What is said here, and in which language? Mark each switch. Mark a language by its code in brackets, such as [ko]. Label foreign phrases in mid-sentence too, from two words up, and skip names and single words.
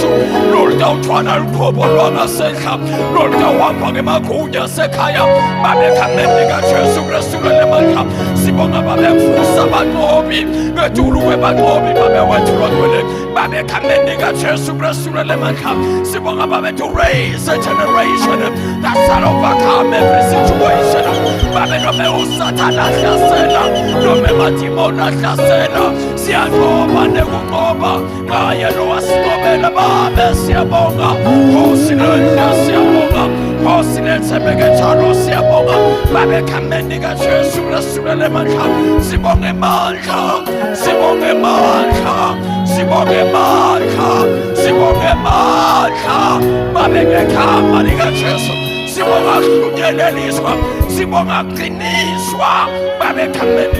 [ss] lolta uthwala luqhobo lwangasenhla lolta uhamba ngemagunya sekhaya babekhamendeka Jesu Kristu elemandla sibonga babevusa banqobi ngetulu kwebanqobi babewethulwa kwele babekhamendeka Jesu Kristu elemandla sibonga babe [en] to raise a generation that shall overcome every situation [ss] babelome usathana hlasela nome madimoni ahlasela siyanqoba nekunqoba ngaye lo wasinqobela babe siyabonga Nkosi lenhle siyabonga Nkosi lethembeke njalo siyabonga babe egameni kaJesu lesule mandla sibonge mandla sibonge mandla sibonge mandla sibonge mandla babe ngegama likaJesu sibonga kunyeleliswa sibonga qiniswa babe egameni